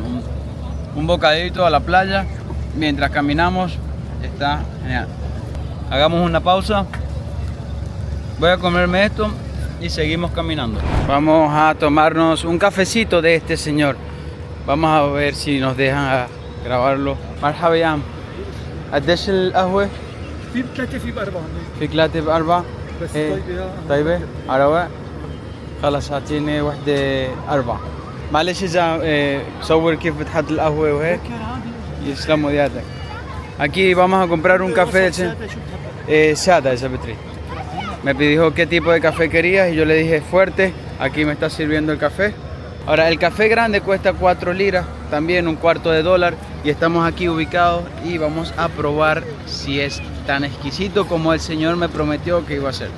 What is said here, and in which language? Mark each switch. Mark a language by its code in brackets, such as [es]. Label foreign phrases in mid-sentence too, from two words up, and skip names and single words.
[es] Un bocadito a la playa mientras caminamos. Está genial. Hagamos una pausa. Voy a comerme esto y seguimos caminando. Vamos a tomarnos un cafecito de este señor. Vamos a ver si nos dejan grabarlo. [ar] مرحبا يا عم. قديش القهوة؟ في ب3 في ب4. في 3 ب4. بس طيبة على رواق. خلص اعطيني وحدة 4. معلش اذا صور كيف بتحط القهوة وهيك. يسلموا يدك. [es] Aquí vamos a comprar un café sada, esa Petri. Me pidió qué tipo de café querías y yo le dije fuerte. Aquí me está sirviendo el café. Ahora, el café grande cuesta 4 liras, también un cuarto de dólar. Y estamos aquí ubicados y vamos a probar si es tan exquisito como el señor me prometió que iba a ser.